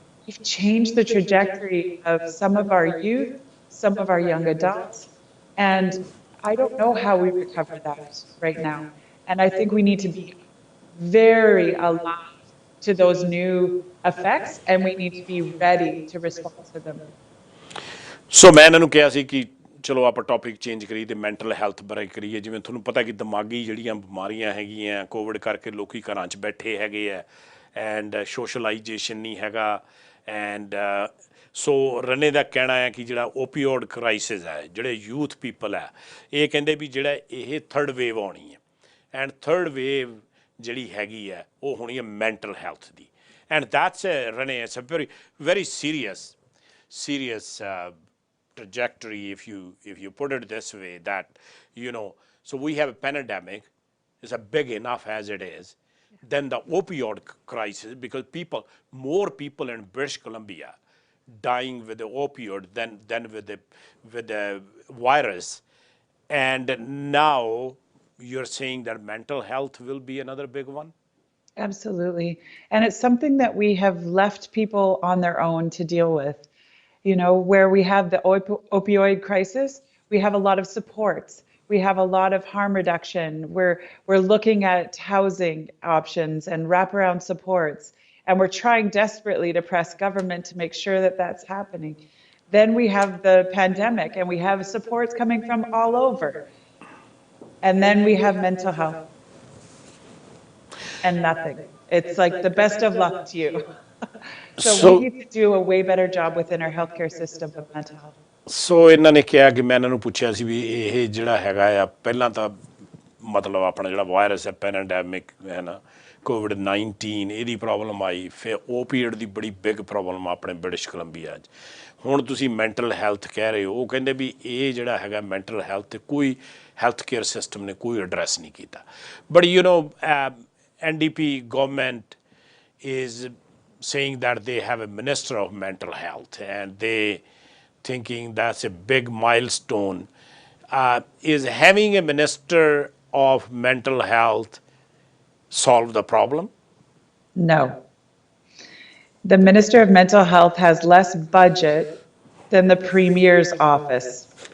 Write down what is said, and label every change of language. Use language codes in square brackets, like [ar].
[en] We've changed the trajectory of some of our youth, some of our young adults, and I don't know how we recover that right now. And I think we need to be very alive to those new effects, and we need to be ready to respond to them. [pa] ਸੋ ਮੈਂ ਇਹਨਾਂ ਨੂੰ ਕਿਹਾ ਸੀ ਕਿ ਚਲੋ ਆਪਾਂ topic change ਕਰੀਏ ਤੇ mental health ਬਾਰੇ ਕਰੀਏ। ਜਿਵੇਂ ਤੁਹਾਨੂੰ ਪਤਾ ਕਿ ਦਿਮਾਗੀ ਜਿਹੜੀਆਂ ਬਿਮਾਰੀਆਂ ਹੈਗੀਆਂ ਕੋਵਿਡ ਕਰਕੇ ਲੋਕੀ ਘਰਾਂ 'ਚ ਬੈਠੇ ਹੈਗੇ ਆ ਐਂਡ ਸੋਸ਼ਲਾਈਜੇਸ਼ਨ ਨਹੀਂ ਹੈਗਾ ਐਂਡ ਸੋ ਰਨੇ ਦਾ ਕਹਿਣਾ ਹੈ ਕਿ ਜਿਹੜਾ ਓਪੀਓਡ ਕ੍ਰਾਈਸਿਸ ਹੈ ਜਿਹੜੇ ਯੂਥ ਪੀਪਲ ਹੈ ਇਹ ਕਹਿੰਦੇ ਵੀ ਜਿਹੜਾ ਇਹ ਥਰਡ ਵੇਵ ਆਉਣੀ ਹੈ ਐਂਡ ਥਰਡ ਵੇਵ ਜਿਹੜੀ ਹੈਗੀ ਹੈ ਉਹ ਹੋਣੀ ਹੈ mental health ਦੀ [en] And that's Renee it's a very serious trajectory if you put it this way that so we have a pandemic is a big enough as it is then the opioid crisis because more people in British Columbia dying with the opioid than with the virus and now you're saying that mental health will be another big one. Absolutely. And it's something that we have left people on their own to deal with. Where we have the opioid crisis, we have a lot of supports. We have a lot of harm reduction. We're looking at housing options and wraparound supports. And we're trying desperately to press government to make sure that that's happening. Then we have the pandemic and we have supports coming from all over. And then we have mental health and nothing. It's like the best of luck to you. So we need to do a way better job within our healthcare system of mental health. [pa] ਸੋ ਇਹਨਾਂ ਨੇ ਕਿਹਾ ਕਿ ਮੈਂ ਇਹਨਾਂ ਨੂੰ ਪੁੱਛਿਆ ਸੀ ਵੀ ਇਹ ਜਿਹੜਾ ਹੈਗਾ ਆ ਪਹਿਲਾਂ ਤਾਂ ਮਤਲਬ ਆਪਣਾ ਜਿਹੜਾ ਵਾਇਰਸ ਹੈ ਪੈਨਡੈਮਿਕ ਹੈ ਨਾ COVID-19 ਇਹਦੀ ਪ੍ਰੋਬਲਮ ਆਈ ਫਿਰ ਓਪੀਐਡ ਦੀ ਬੜੀ ਬਿਗ ਪ੍ਰੋਬਲਮ ਆਪਣੇ ਬ੍ਰਿਟਿਸ਼ ਕੋਲੰਬੀਆ 'ਚ ਹੁਣ ਤੁਸੀਂ ਮੈਂਟਲ ਹੈਲਥ ਕਹਿ ਰਹੇ ਹੋ ਉਹ ਕਹਿੰਦੇ ਵੀ ਇਹ ਜਿਹੜਾ ਹੈਗਾ ਮੈਂਟਲ ਹੈਲਥ 'ਤੇ ਕੋਈ ਹੈਲਥ ਕੇਅਰ ਸਿਸਟਮ ਨੇ ਕੋਈ ਐਡਰੈਸ ਨਹੀਂ ਕੀਤਾ but [en] NDP government is saying that they have a minister of mental health and they thinking that's a big milestone. Is having a minister of mental health solve the problem? No. The Minister of Mental Health has less budget than the Premier's office.